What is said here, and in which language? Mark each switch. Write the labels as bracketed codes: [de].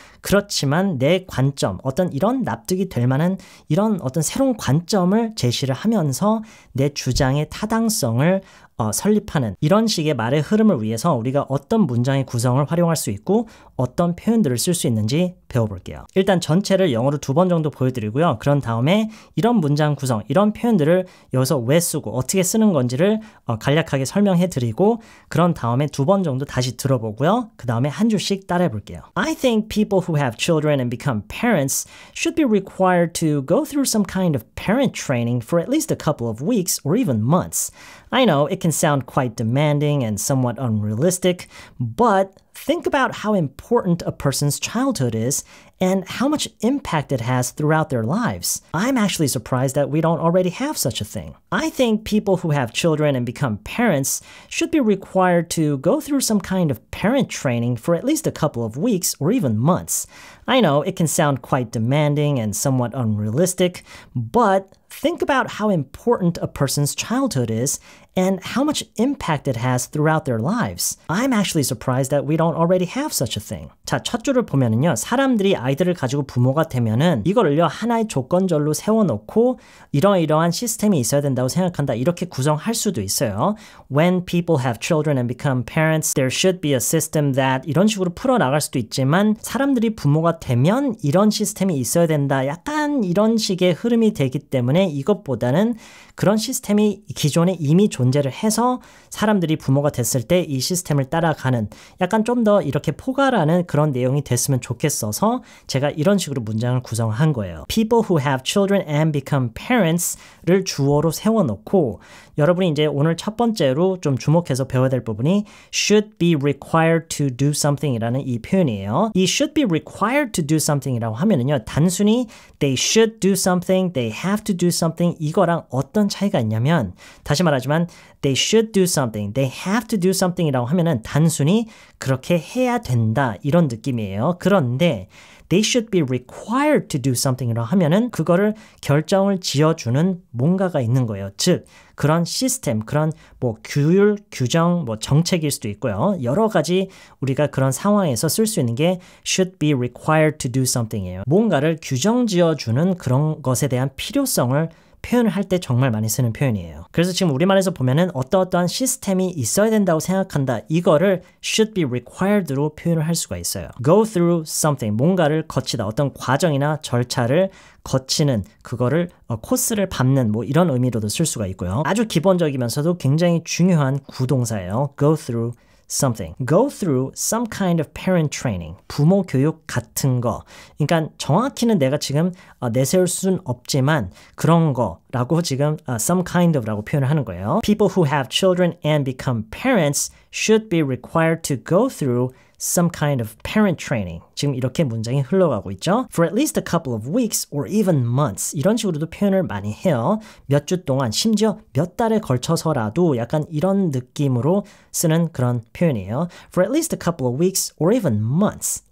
[ko] 그렇지만 내 관점, 어떤 이런 납득이 될 만한 이런 어떤 새로운 관점을 제시를 하면서 내 주장의 타당성을 설립하는 이런 식의 말의 흐름을 위해서 우리가 어떤 문장의 구성을 활용할 수 있고 어떤 표현들을 쓸 수 있는지 배워볼게요. 일단 전체를 영어로 2번 정도 보여드리고요. 그런 다음에 이런 문장 구성, 이런 표현들을 여기서 왜 쓰고 어떻게 쓰는 건지를 간략하게 설명해 드리고 그런 다음에 2번 정도 다시 들어보고요. 그 다음에 한 줄씩 따라해 볼게요. [en] I think people who have children and become parents should be required to go through some kind of parent training for at least a couple of weeks or even months. I know it can sound quite demanding and somewhat unrealistic, but think about how important a person's childhood is and how much impact it has throughout their lives. I'm actually surprised that we don't already have such a thing. I think people who have children and become parents should be required to go through some kind of parent training for at least a couple of weeks or even months. I know it can sound quite demanding and somewhat unrealistic, but think about how important a person's childhood is and how much impact it has throughout their lives. I'm actually surprised that we don't already have such a thing. [ko] 자, 첫 줄을 보면은요. 사람들이 아이들을 가지고 부모가 되면은 이거를요. 하나의 조건절로 세워놓고 이러이러한 시스템이 있어야 된다고 생각한다. 이렇게 구성할 수도 있어요. [en] When people have children and become parents, there should be a system that [ko] 이런 식으로 풀어나갈 수도 있지만 사람들이 부모가 되면 이런 시스템이 있어야 된다. 약간 이런 식의 흐름이 되기 때문에 이것보다는 그런 시스템이 기존에 이미 존재를 해서 사람들이 부모가 됐을 때 이 시스템을 따라가는 약간 좀 더 이렇게 포괄하는 그런 내용이 됐으면 좋겠어서 제가 이런 식으로 문장을 구성한 거예요. [en] People who have children and become parents [ko] 를 주어로 세워놓고 여러분이 이제 오늘 첫 번째로 좀 주목해서 배워야 될 부분이 [en] should be required to do something [ko] 이라는 이 표현이에요. [en] 이 should be required to do something [ko] 이라고 하면은요. 단순히 [en] they should do something, they have to do something [ko] 이거랑 어떤 차이가 있냐면 다시 말하지만 [en] they should do something, they have to do something [ko] 이라고 하면은 단순히 그렇게 해야 된다 이런 느낌이에요. 그런데 [en] they should be required to do something [ko] 이라고 하면은 그거를 결정을 지어주는 뭔가가 있는 거예요. 즉 그런 시스템, 그런 뭐 규율, 규정, 뭐 정책일 수도 있고요. 여러 가지 우리가 그런 상황에서 쓸 수 있는 게 [en] should be required to do something이에요. [ko] 뭔가를 규정 지어주는 그런 것에 대한 필요성을 표현을 할 때 정말 많이 쓰는 표현이에요. 그래서 지금 우리말에서 보면은 어떠한 시스템이 있어야 된다고 생각한다. 이거를 [en] should be required [ko] 로 표현을 할 수가 있어요. [en] Go through something, 뭔가를 거치다. [ko] 어떤 과정이나 절차를 거치는 그거를 코스를 밟는 뭐 이런 의미로도 쓸 수가 있고요. 아주 기본적이면서도 굉장히 중요한 구동사예요. [en] Go through something. Go through some kind of parent training. [ko] 부모 교육 같은 거. 그러니까 정확히는 내가 지금 내세울 수는 없지만 그런 거라고 지금 [en] some kind of [ko] 라고 표현을 하는 거예요. [en] People who have children and become parents should be required to go through some kind of parent training. [ko] 지금 이렇게 문장이 흘러가고 있죠. [en] For at least a couple of weeks or even months. [ko] 이런 식으로도 표현을 많이 해요. 몇 주 동안, 심지어 몇 달에 걸쳐서라도 약간 이런 느낌으로 쓰는 그런 표현이에요. [en] For at least a couple of weeks or even months.